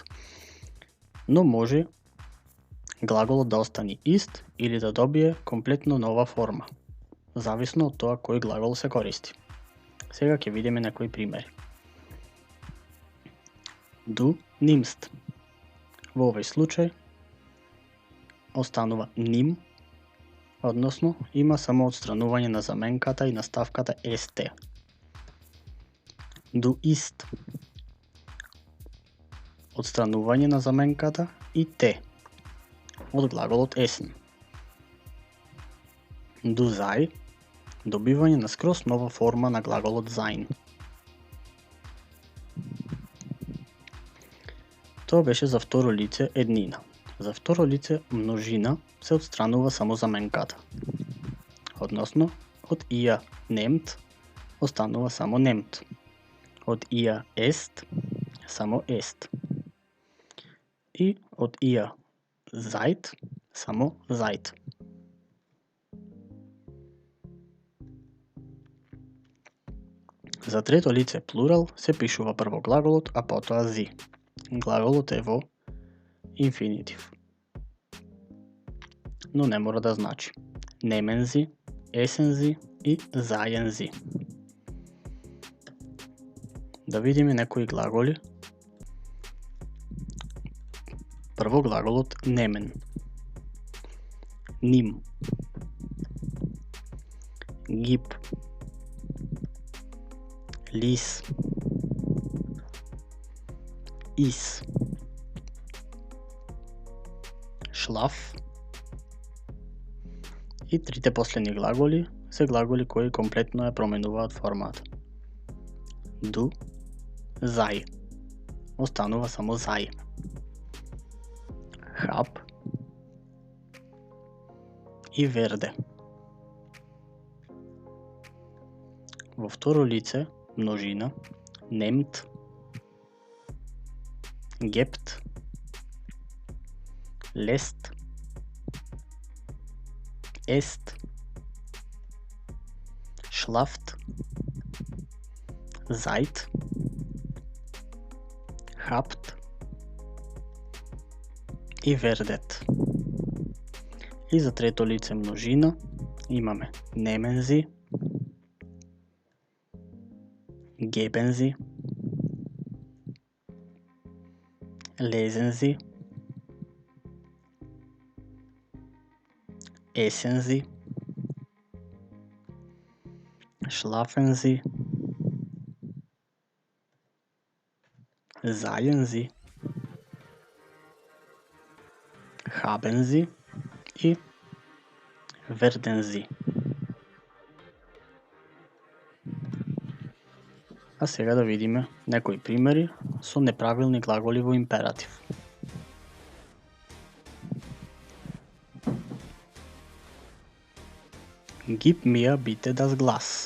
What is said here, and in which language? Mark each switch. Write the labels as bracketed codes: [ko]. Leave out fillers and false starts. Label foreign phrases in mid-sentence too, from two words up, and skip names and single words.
[mk] Но може глаголот да остане ист или да добие комплетно нова форма, зависно од тоа кој глагол се користи. Сега ќе видиме некои примери. [de] Du nimmst. [mk] Во овој случај останува nimm, односно има само отстранување на заменката и наставката st. [de] Du isst. [mk] Отстранување на заменката и t од глаголот essen. [de] Du sei. [mk] Добивање на скрос нова форма на глаголот sein. Тоа беше за второ лице еднина. За второ лице множина се отстранува само заменката. Односно, од [de] ihr nehmt [mk] останува само nehmt. Од [de] ihr esst [mk] само esst. И од [de] ihr seid [mk] само seid. За трето лице плурал се пишува прво глаголот, а потоа зи. Глаголот е во инфинитив. Но не мора да значи. [de] Nehmen Sie, essen Sie и seien Sie. [mk] Да видиме некои глаголи. Прво глаголот nehmen. [de] Nimm. Gib. Lies. Is. Schlaf. [mk] И трите последни глаголи се глаголи кои комплетно ја променуваат формата. [de] Du, sei. [mk] Останува само sei. Hab и werde. Во второ лице множина, [de] nehmt gebt, lest, esst, schlaft, seid, habt и вердет. [mk] И за трето лице множина имаме [de] nemen sie, geben sie, lesen sie, essen sie, schlafen sie, seien sie, haben sie и werden sie. [mk] А сега да видиме некои примери со неправилни глаголи во императив. [de] Gib mir bitte das Glas.